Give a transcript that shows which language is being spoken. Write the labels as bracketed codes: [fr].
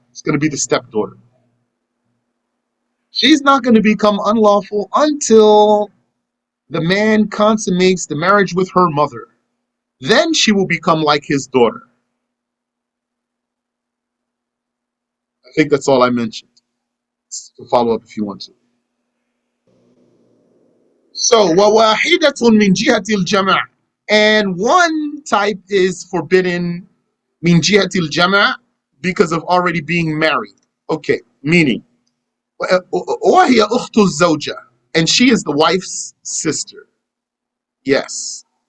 [en] It's going to be the stepdaughter. She's not going to become unlawful until the man consummates the marriage with her mother. Then she will become like his daughter. I think that's all I mentioned. To follow up if you want to. [ar] So, وَوَاحِدَةٌ مِنْ جِهَةِ الْجَمَعِ. [en] And one type is forbidden [ar] min jihatil jama' [en] because of already being married. Okay, meaning [ar] وهي أخت الزوجة, [en] and she is the wife's sister. Yes.